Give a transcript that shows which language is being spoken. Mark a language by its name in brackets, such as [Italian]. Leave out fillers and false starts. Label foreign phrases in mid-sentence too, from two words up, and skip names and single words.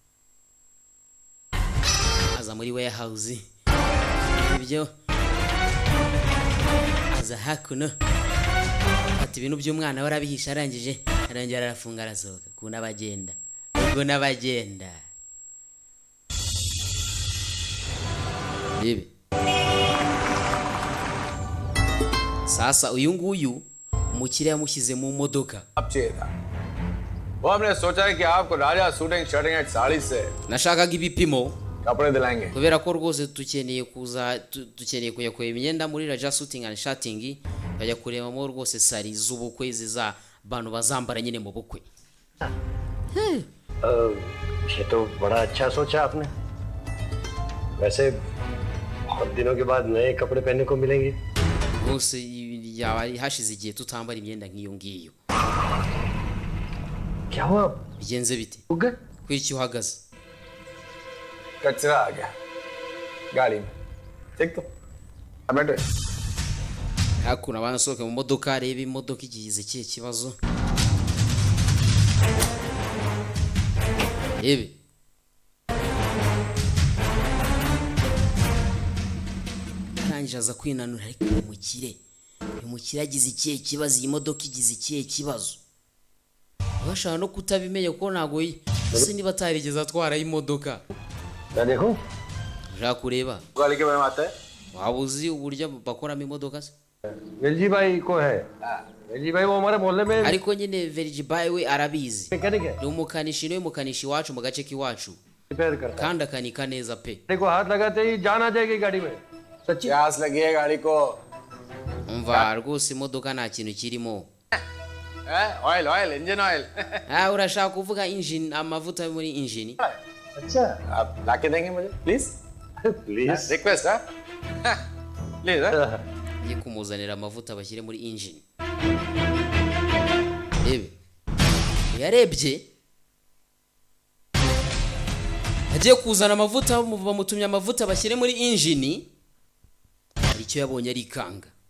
[Kinyarwanda] aza muri warehouse ibyo aza hakuno ati ibintu by'umwana warabihisha arangije arafunga arasohoka kuna bagenda ubwo nabagenda ibi sasa uyu nguyu umukire yamushyize mu modoka [Hindi] अब चाहिए था वो हमने सोचा है कि आपको राजा शूटिंग शर्टिंग एट साड़ी से [Kinyarwanda] nashakaga ibipimo [Hindi] कपड़े दिलाएंगे [Kinyarwanda] kubera ko rwose dukeneye kujya kureba imyenda muri Raja shooting and shirting bajya kurebamo rwose sari z'ubukwe ziza bantu bazambara nyine mu bukwe [Hindi] ये तो बड़ा अच्छा सोचा आपने वैसे बहुत दिनों के बाद नए कपड़े पहनने को मिलेंगे [Kinyarwanda] rwose yaba hashize igihe tutambara imyenda nk'iyo ngiyo [Hindi] क्या हुआ [Kinyarwanda] bigenze bite उगे kwiki uhagaze [Hindi] कचरा आ गया गाड़ी में देख तो अब बैठो [Kinyarwanda] hakuno abanasohoke mu modoka areba imodoka igize kiye kibazo ibi kanjye aza kwinanura ariko umukire agize ikihe kibazo iyi modoka igize ikihe kibazo bashaka no kutabimenya ko ntago ese niba atarigeze atwara imodoka [Hindi] मैं देखूं [Kinyarwanda] ushaka kureba [Hindi] गाड़ी के बनवाते हैं [Kinyarwanda] waba uzi uburyo bakoramo imodoka se [Hindi] वेलजी भाई को है वेलजी भाई वो हमारे मोहल्ले में [Kinyarwanda] ariko nyine Verjibayi we arabizi [Hindi] मैकेनिक है [Kinyarwanda] ni umukanishi niwe mukanishi wacu mu gace k'iwacu [Hindi] रिपेयर करता [Kinyarwanda] kandi akanika neza pe [Hindi] है को हाथ लगाते ही जान आ जाएगी गाड़ी में सच्ची प्यास लगी है गाड़ी को [Kinyarwanda] umva rwose imodoka nta kintu kirimo [English] oil oil engine oil [Kinyarwanda] urashaka kuvuga engine amavuta yo muri engine [Hindi] अच्छा आप लाके देंगे मुझे प्लीज प्लीज रिक्वेस्ट है प्लीज [Kinyarwanda] ye kumuzanira amavuta bashyire muri engine ebe yarebye agiye kuzana amavuta bamutumye amavuta bashyire muri engine hari icyo yabonye arikanga